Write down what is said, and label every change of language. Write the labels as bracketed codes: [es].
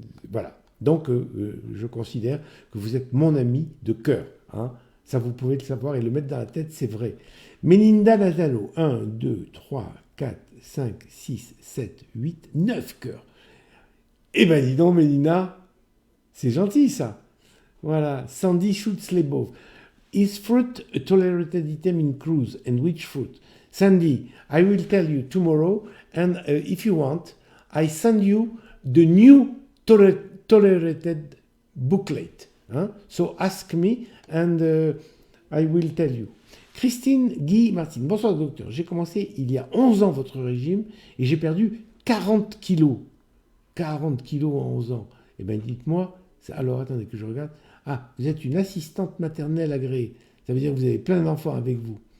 [fr] voilà. Donc, je considère que vous êtes mon ami de cœur. Ça, vous pouvez le savoir et le mettre dans la tête, c'est vrai. Melinda Nazalo, 1, 2, 3, 4, 5, 6, 7, 8, 9 cœurs. Eh ben, dis donc, Melinda, c'est gentil, ça. Voilà. Sandy Schutz-Lebov. [en] Is fruit a tolerated item in cruise, and which fruit? Sandy, I will tell you tomorrow, and if you want, I send you the new tolerated booklet. So ask me, and I will tell you. [fr] Christine Guy Martin, bonsoir docteur. J'ai commencé il y a 11 ans votre régime et j'ai perdu 40 kilos. 40 kilos en 11 ans. Eh bien, dites-moi, alors attendez que je regarde. Ah, vous êtes une assistante maternelle agréée. Ça veut dire que vous avez plein d'enfants avec vous.